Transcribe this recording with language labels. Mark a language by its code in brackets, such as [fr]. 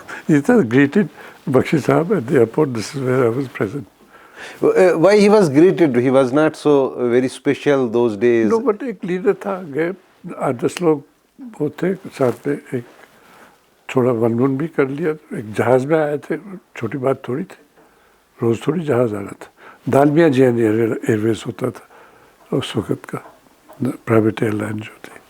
[hi] ये था [en] Greeted Bakshi sahab at the airport. This is where I was present. Why he was greeted? He was not so very special those days. No, but [hi] एक leader था, गए 8-10 लोग वो थे साथ में, एक थोड़ा वन भी कर लिया। एक जहाज़ में आए थे, छोटी बात थोड़ी थी, रोज़ थोड़ी जहाज़ आना था। दालमिया जैन एयरवेज होता था उस वक़्त का, प्राइवेट एयरलाइन जो थी।